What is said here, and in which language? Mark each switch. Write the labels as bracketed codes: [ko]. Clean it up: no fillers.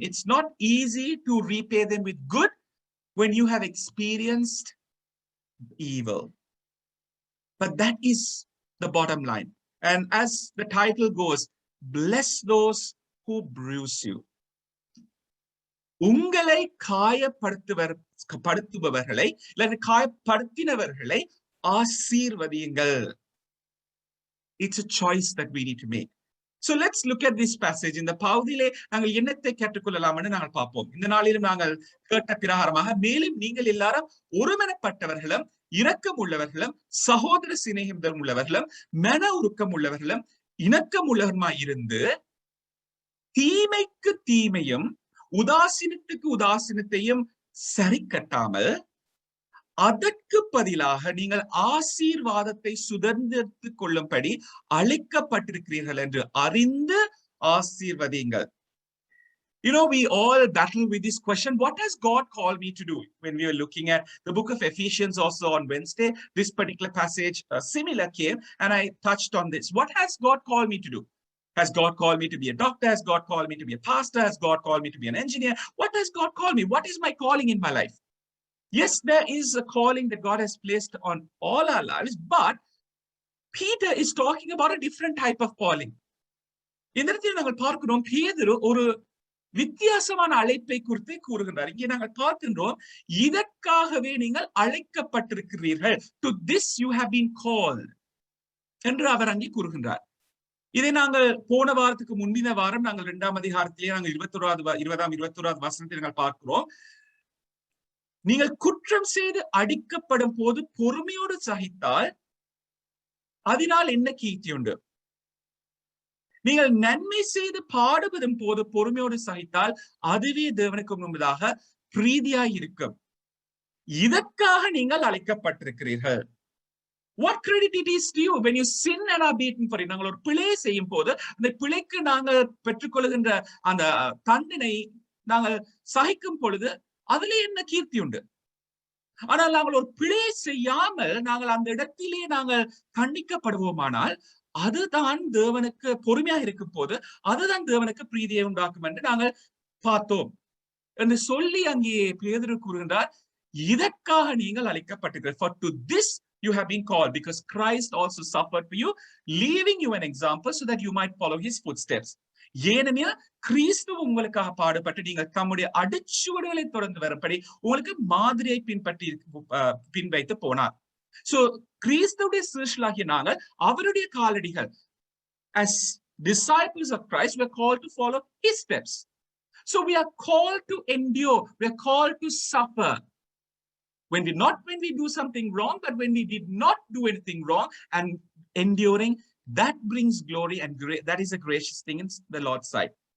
[en] It's not easy to repay them with good when you have experienced evil. But that is the bottom line. And as the title goes, bless those who bruise you. [ta] உங்களை காயப்படுத்துபவர்களை அல்லது காயப்படுத்தினவர்களை ஆசீர்வதியுங்கள். [en] It's a choice that we need to make. So let's look at this passage. [ta] இந்த பகுதியிலே நாங்கள் என்னத்தை கேட்டுக்கொள்ளலாம்னு நாங்கள் பார்ப்போம். இந்த நாளிலும் நாங்கள் கேட்ட பிரகாரமாக மேலும் நீங்கள் எல்லாரும் ஒருமனப்பட்டவர்களும் இரக்கம் உள்ளவர்களும் சகோதர சிநேகம் உள்ளவர்களும் மன உருக்கம் உள்ளவர்களும் இணக்கம் உள்ளவருமாய் இருந்து தீமைக்கு தீமையும் உதாசீனத்துக்கு உதாசீனத்தையும் சரி கட்டாமல் அதற்கு பதிலாக நீங்கள் ஆசீர்வாதத்தை சுதந்திரத்துக் கொள்ளும்படி அழைக்கப்பட்டிருக்கிறீர்கள் என்று அறிந்து ஆசீர்வதிங்கள். [en] You know, we all battle with this question, what has God called me to do? When we were looking at the book of Ephesians also on Wednesday, this particular passage similar came, and I touched on this. What has God called me to do? Has God called me to be a doctor? Has God called me to be a pastor? Has God called me to be an engineer? What has God called me? What is my calling in my life? Yes, there is a calling that God has placed on all our lives, but Peter is talking about a different type of calling. [ta] இந்த இடத்தில் நாங்கள் பார்க்கிறோம், பேதுரு ஒரு வித்தியாசமான அழைப்பை குறித்து கூறுகின்றார். இங்கே நாங்கள் பார்க்கின்றோம், இதற்காகவே நீங்கள் அழைக்கப்பட்டிருக்கிறீர்கள். [en] To this you have been called [ta] என்று அவர் அங்கே கூறுகின்றார். இதை நாங்கள் போன வாரத்துக்கு முந்தின வாரம் நாங்கள் 2ஆம் அதிகாரத்திலே நாங்கள் 21வது வசனத்தை நாங்கள் பார்க்கிறோம். நீங்கள் குற்றம் செய்து அடிக்கப்படும் போது பொறுமையோடு சகித்தால் அதனால் என்ன கீர்த்தி உண்டு? நீங்கள் நன்மை செய்து பாடுபடும் போது பொறுமையோடு சகித்தால் அதுவே தேவனுக்கு முன்பதாக பிரீதியாய் இருக்கும். இதற்காக நீங்கள் அழைக்கப்பட்டிருக்கிறீர்கள். [en] What credit it is to you when you sin and are beaten for it? [ta] நாங்கள் ஒரு பிழை செய்யும் போது அந்த பிழைக்கு நாங்கள் பெற்றுக்கொள்கின்ற அந்த தண்டனை நாங்கள் சகிக்கும் பொழுது அதுல என்ன கீர்த்தி உண்டு? ஆனால் நாங்கள் ஒரு பிழை செய்யாமல் நாங்கள் அந்த இடத்திலே நாங்கள் தண்டிக்கப்படுவோமானால் அதுதான் தேவனுக்கு பொறுமையாக இருக்கும் போது அதுதான் தேவனுக்கு பிரீதியை உண்டாக்கும் என்று நாங்கள் பார்த்தோம் என்று சொல்லி அங்கே பேதுரு கூறுகின்றார், இதற்காக நீங்கள் அழைக்கப்பட்டிருக்கிறீர்கள். [en] For to this you have been called, because Christ also suffered for you, leaving you an example so that you might follow his footsteps. [ta] ஏனெனில் கிறிஸ்து உங்களுக்காக பாடுபட்டு நீங்கள் தம்முடைய அடிச்சுவடுகளை தொடர்ந்து வரப்படி உங்களுக்கு மாதிரியை பின்வைத்து போனார். [en] So [ta] கிறிஸ்துடைய சீஷர்களாகிய நாங்கள் அவருடைய காலடிகள், [en] as disciples of Christ, we are called to follow his steps. So we are called to endure, we are called to suffer. When we do something wrong, but when we did not do anything wrong and enduring, that brings glory and that is a gracious thing in the Lord's sight.